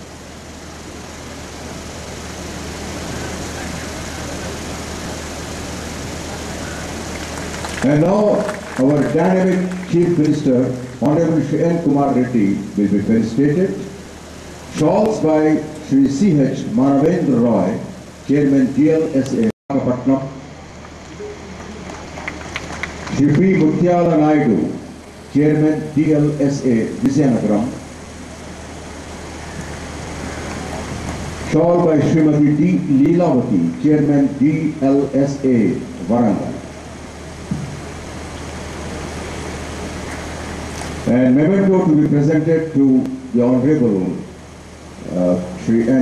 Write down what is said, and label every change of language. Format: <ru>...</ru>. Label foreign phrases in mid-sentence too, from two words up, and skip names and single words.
<en>And now our dynamic Chief Minister, Honorable Shri N. Kumar Reddy, will be felicitated. Shawls by Shri C.H. Manavendra Roy, Chairman, DLSA, Patnam. Shri P. Mutyala Naidu, Chairman, DLSA, Vizianagaram. Shawl by Srimati D. Leelavati, Chairman, DLSA, Warangal. And memento to be presented to the Honorable Shri N.</en>